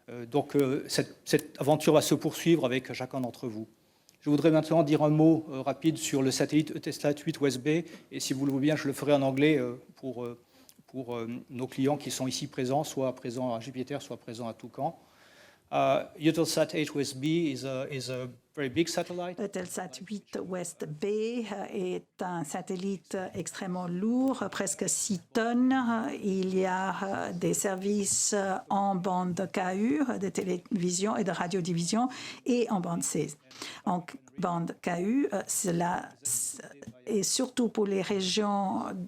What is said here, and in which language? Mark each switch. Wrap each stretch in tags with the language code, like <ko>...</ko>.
<fr>Donc cette aventure va se poursuivre avec chacun d'entre vous. Je voudrais maintenant dire un mot rapide sur le satellite Eutelsat 8 West B. Et si vous le voulez bien, je le ferai en anglais pour nos clients qui sont ici présents, soit présents à Jupiter, soit présents à Toucan.</fr> <en>Eutelsat 8 West B is a very big satellite.</en> <fr>Eutelsat 8 West B est un satellite extrêmement lourd, presque 6 tonnes. Il y a des services en bande KU, de télévision et de radiodiffusion, et en bande C. En bande KU, cela est surtout pour les régions</fr>